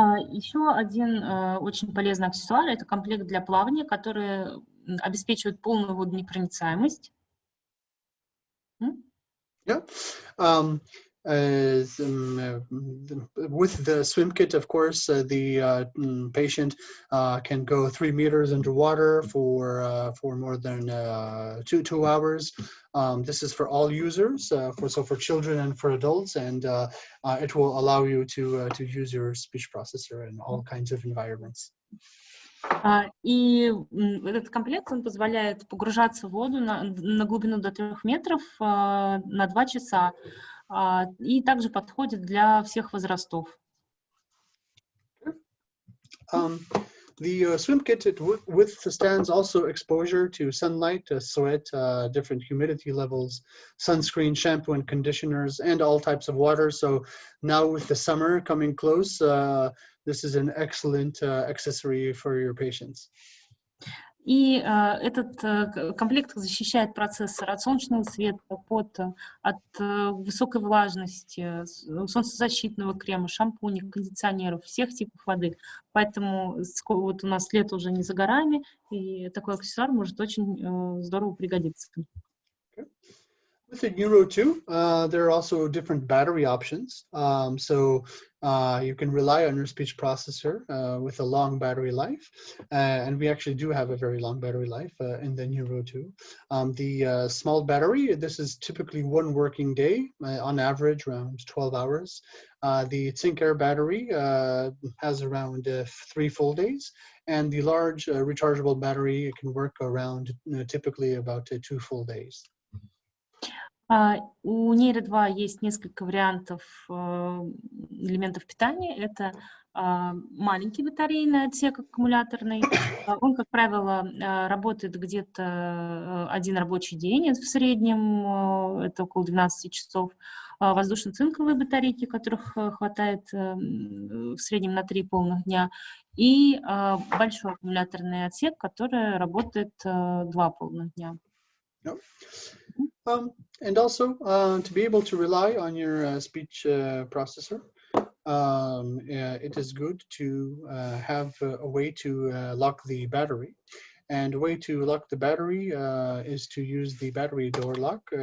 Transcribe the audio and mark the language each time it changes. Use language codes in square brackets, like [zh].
[ru] Еще один очень полезный аксессуар – это комплект для плавания, который обеспечивает полную водонепроницаемость. [en] Yeah. With the swim kit, of course, the patient can go 3 meters underwater for more than two hours. This is for all users, for children and for adults, and it will allow you to use your speech processor in all kinds of environments. [ru] И этот комплект, он позволяет погружаться в воду на глубину до 3 метров на 2 часа. И также подходит для всех возрастов. [en] The swim kit withstands also exposure to sunlight, sweat, different humidity levels, sunscreen, shampoo and conditioners, and all types of water. So now with the summer coming close, this is an excellent accessory for your patients. [ru] И этот комплект защищает процессор от солнечного света, пота, от высокой влажности, солнцезащитного крема, шампуней, кондиционеров, всех типов воды. Поэтому вот у нас лето уже не за горами, и такой аксессуар может очень здорово пригодиться. [en] With the Neuro 2, there are also different battery options. So you can rely on your speech processor with a long battery life. And we actually do have a very long battery life in the Neuro 2. The small battery, this is typically 1 working day, on average around 12 hours. The Think Air battery has around 3 full days. And the large rechargeable battery can work around typically about 2 full days. [ru] У Neuro 2 есть несколько вариантов элементов питания. Это маленький батарейный отсек аккумуляторный. Он, как правило, работает где-то 1 рабочий день в среднем, это около 12 часов. Воздушно-цинковые батарейки, которых хватает в среднем на 3 полных дня. И большой аккумуляторный отсек, который работает 2 полных дня. [en] And also, to be able to rely on your speech processor, it is good to have a way to lock the battery. And a way to lock the battery is to use the battery door lock.